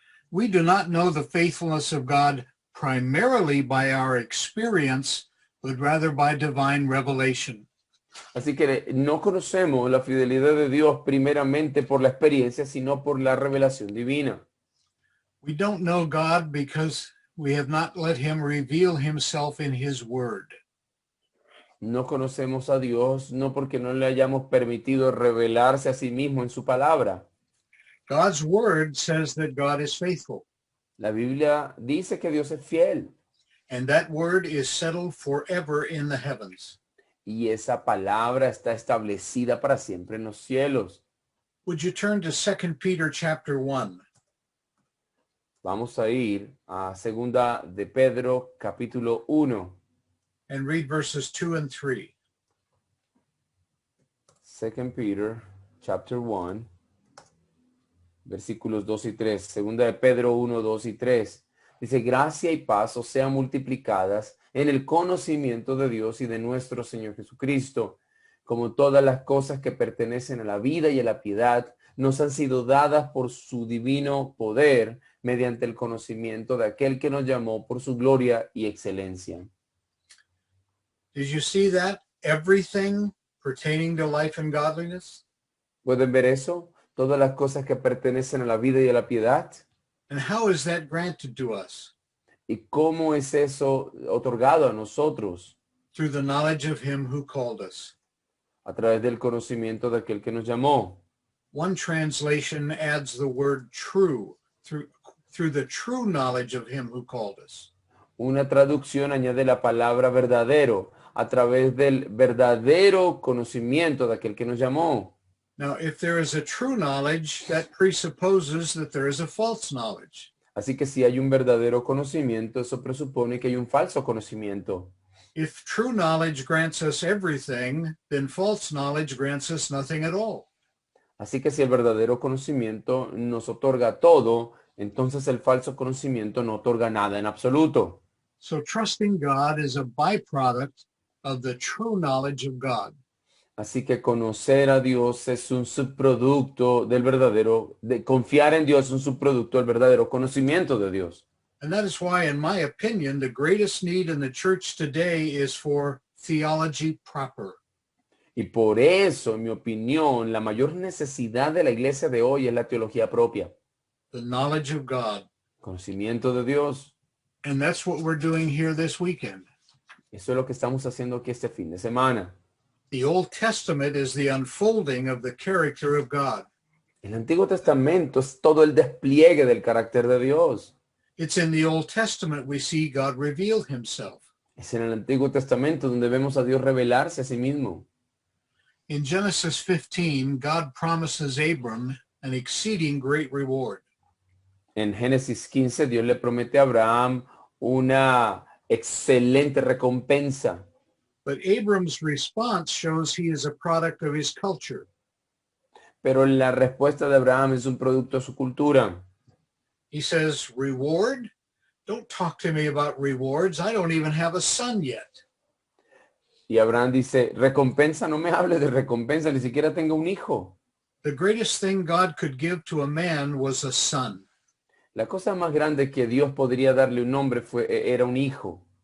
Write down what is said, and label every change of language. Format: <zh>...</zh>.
<en>We do not know the faithfulness of God primarily by our experience, but rather by divine revelation.</en> <es>Así que no conocemos la fidelidad de Dios primeramente por la experiencia, sino por la revelación divina.</es> <en>We don't know God because we have not let him reveal himself in his word.</en> <es>No conocemos a Dios no porque no le hayamos permitido revelarse a sí mismo en su palabra.</es> <en>God's word says that God is faithful,</en> <es>La Biblia dice que Dios es fiel,</es> <en>and that word is settled forever in the heavens.</en> <es>y esa palabra está establecida para siempre en los cielos.</es> <en>Would you turn to 2 Peter chapter 1?</en> <es>Vamos a ir a segunda de Pedro capítulo 1.</es> <en>And read verses 2 and 3. 2 Peter chapter 1,</en> <es>versículos 2 y 3. Segunda de Pedro 1, 2 y 3. Dice: gracia y paz os sean multiplicadas en el conocimiento de Dios y de nuestro Señor Jesucristo, como todas las cosas que pertenecen a la vida y a la piedad nos han sido dadas por su divino poder, mediante el conocimiento de aquel que nos llamó por su gloria y excelencia.</es> <en>Did you see that? Everything pertaining to life and godliness?</en> <es>¿Pueden ver eso? Todas las cosas que pertenecen a la vida y a la piedad.</es> <en>And how is that granted to us?</en> <es>¿Y cómo es eso otorgado a nosotros?</es> <en>Through the knowledge of him who called us.</en> <es>A través del conocimiento de aquel que nos llamó.</es> <en>One translation adds the word true, through the true knowledge of him who called us.</en> <es>Una traducción añade la palabra verdadero, a través del verdadero conocimiento de aquel que nos llamó.</es> <en>Now, if there is a true knowledge, that presupposes that there is a false knowledge.</en> <es>Así que si hay un verdadero conocimiento, eso presupone que hay un falso conocimiento.</es> <en>If true knowledge grants us everything, then false knowledge grants us nothing at all.</en> <es>Así que si el verdadero conocimiento nos otorga todo, entonces el falso conocimiento no otorga nada en absoluto.</es> <en>So trusting God is a byproduct of the true knowledge of God.</en> <es>Así que conocer a Dios es un subproducto del verdadero, confiar en Dios es un subproducto del verdadero conocimiento de Dios.</es> <en>And that is why, in my opinion, the greatest need in the church today is for theology proper.</en> <es>Y por eso, en mi opinión, la mayor necesidad de la iglesia de hoy es la teología propia.</es> <en>The knowledge of God.</en> <es>Conocimiento de Dios.</es> <en>And that's what we're doing here this weekend.</en> <es>Eso es lo que estamos haciendo aquí este fin de semana.</es> <en>The Old Testament is the unfolding of the character of God.</en> <es>El Antiguo Testamento es todo el despliegue del carácter de Dios.</es> <en>It's in the Old Testament we see God reveal himself.</en> <es>Es en el Antiguo Testamento donde vemos a Dios revelarse a sí mismo.</es> <en>In Genesis 15, God promises Abram an exceeding great reward.</en> <es>En Génesis 15, Dios le promete a Abraham una excelente recompensa.</es> <en>But Abram's response shows he is a product of his culture.</en> <es>Pero la respuesta de Abraham es un producto de su cultura.</es> <en>He says, reward? Don't talk to me about rewards. I don't even have a son yet.</en> <es>Y Abraham dice: recompensa, no me hables de recompensa, ni siquiera tengo un hijo.</es> <en>The greatest thing God could give to a man was a son.</en> <es>La cosa más grande que Dios podría darle a un hombre era un hijo.</es>